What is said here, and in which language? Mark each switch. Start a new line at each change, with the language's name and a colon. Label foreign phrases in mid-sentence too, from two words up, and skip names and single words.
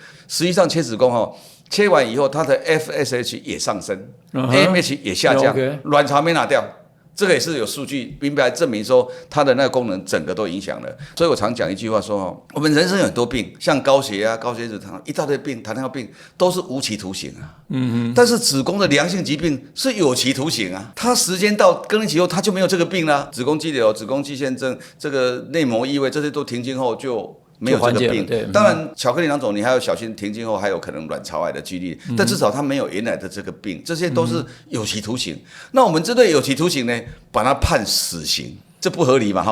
Chinese: 實際上切子宮切完以後，它的 FSH 也上升，AMH 也下降，卵巢沒拿掉。這個也是有數據明白證明說它的那個功能整個都影響了，所以我常講一句話說我們人生有很多病，像高血壓、高血脂、一大堆病，糖尿病都是無期徒刑啊。但是子宮的良性疾病是有期徒刑啊，它時間到更年期後它就沒有這個病了，子宮肌瘤、子宮肌腺症、這個內膜異位這些都停經後就沒有這個病，當然巧克力囊腫你還要小心，停經後還有可能卵巢癌的幾率，但至少它沒有原來的這個病，這些都是有期徒刑。那我們針對有期徒刑呢，把它判死刑，這不合理嘛？